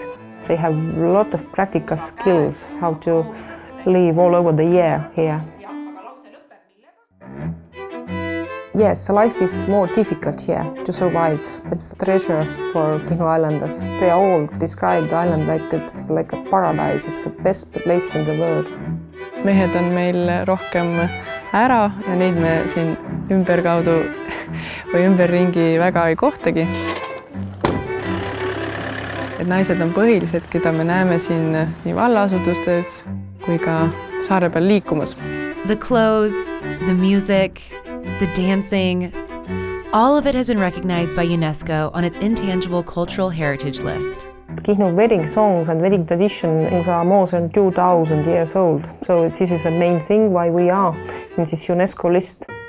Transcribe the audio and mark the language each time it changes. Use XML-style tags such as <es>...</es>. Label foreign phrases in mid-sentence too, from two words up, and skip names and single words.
<en>They have a lot of practical skills how to live all over the year here. Yes, life is more difficult here to survive. It's a treasure for Kihnu Islanders. They all describe the island like it's like a paradise. It's the best place in the world.</en> <et>Mehed on meil rohkem ära ja neid me siin ümberkaudu või ümberringi väga ei kohtagi. Et naised on põhilised, keda me näeme siin nii vallaasutustes kui ka saare peal liikumas.</et> <en>The clothes, the music, the dancing, all of it has been recognized by UNESCO on its intangible cultural heritage list. Kihnu wedding songs and wedding traditions are more than 2,000 years old. So this is the main thing why we are in this UNESCO list.</en>